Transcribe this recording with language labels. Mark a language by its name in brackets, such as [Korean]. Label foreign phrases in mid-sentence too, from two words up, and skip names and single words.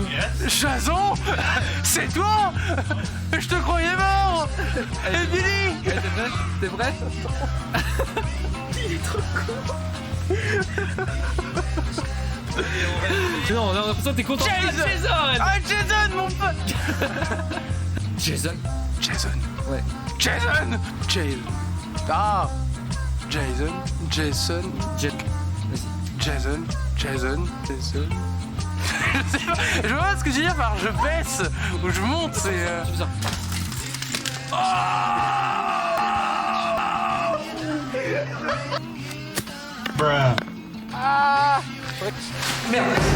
[French] Jason. C'est toi. Je te croyais mort. Et Billy. T'es prêt? Il est trop con. Non, on a l'impression que t'es content. Jason. Ah Jason, mon pote. Jason. Jason. Ouais. Jason. Jason. Ah. Jason. Jason. Jason. Jason. Jason. Je sais pas. Je vois ce que je veux dire par je baisse ou je monte. C'est. Tu fais ça. Ah. Merde.